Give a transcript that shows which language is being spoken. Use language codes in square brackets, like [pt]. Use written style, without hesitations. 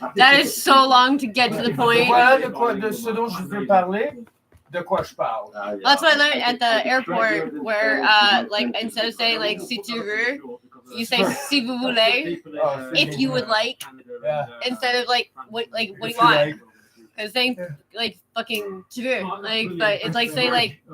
[en] That is so long to get to the point. [fr] Voilà de ce dont je veux parler. De quoi je parle. [en] That's what I learned at the airport, where like instead of saying like [fr] si tu veux, [en] you say [fr] si vous voulez, [en] if you would like, Yeah. instead of like what do you want? Because saying like fucking [fr] tu veux, [en] like, but it's like saying like